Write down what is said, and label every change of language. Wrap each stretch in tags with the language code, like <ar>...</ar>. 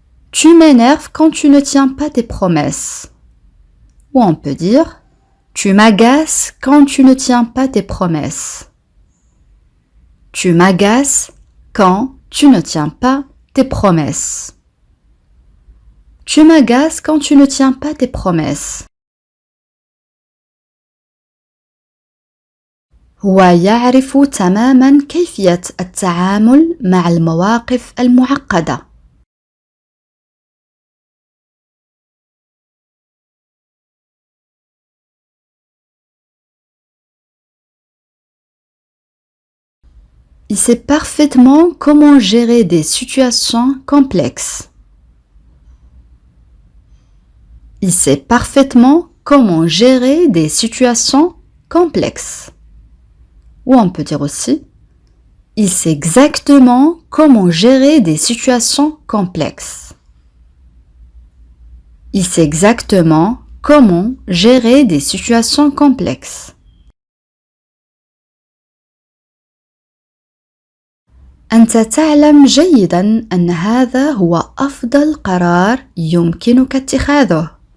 <fr>Tu m'énerves quand tu ne tiens pas tes promesses. Ou on peut dire tu m'agaces quand tu ne tiens pas tes promesses. Tu m'agaces quand tu ne tiens pas tes promesses. Tu m'agaces quand tu ne tiens pas tes promesses.</fr> <ar>هو يعرف تماما كيفية التعامل مع المواقف المعقدة.</ar> <fr>Il sait parfaitement comment gérer des situations complexes. Il sait parfaitement comment gérer des situations complexes. Ou on peut dire aussi, il sait exactement comment gérer des situations complexes. Il sait exactement comment gérer des situations complexes.</fr> <ar>أنت تعلم جيداً أن هذا هو أفضل قرار يمكنك اتخاذه.</ar>